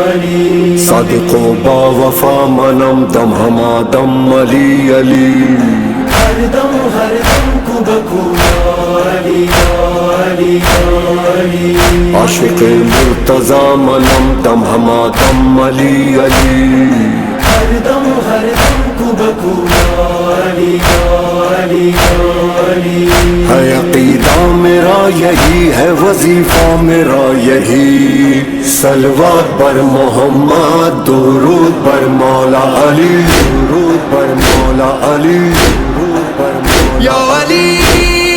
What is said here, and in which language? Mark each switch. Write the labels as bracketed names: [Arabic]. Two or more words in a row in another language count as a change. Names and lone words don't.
[Persian] صادق و با وفا منم دم ہما دم علی علی ہر دم کو بکو علی علی علی عاشق مرتضی منم دم ہما دم علی علی ہر دم کو بکو علی علی علی [Urdu] ہے عقیدہ میرا یہی ہے وظیفہ میرا یہی [Persian] صلوات بر محمد درود بر مولا علی درود بر مولا علی درود بر مولا [Arabic] یا علی